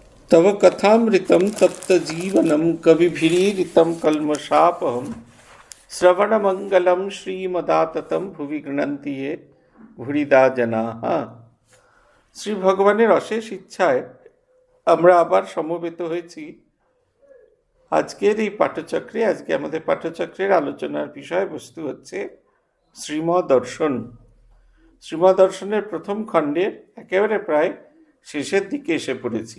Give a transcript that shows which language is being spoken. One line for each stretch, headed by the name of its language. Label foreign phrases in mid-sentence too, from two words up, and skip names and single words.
Sanskrit: तव कथामृतं तप्तजीवनं कविभिरीडितं कल्मषापहं श्रवणमङ्गलं श्रीमदाततं भुवि गृह्णन्ति ये ভুরিদা জনাঃ।
Bangla: শ্রী ভগবানের অশেষ ইচ্ছায় আমরা আবার সমবেত হয়েছি আজকের এই পাঠচক্রে। আজকে আমাদের পাঠচক্রের আলোচনার বিষয়বস্তু হচ্ছে শ্রীমদর্শন। শ্রীমদর্শনের প্রথম খণ্ডের একেবারে প্রায় শেষের দিকে এসে পড়েছি।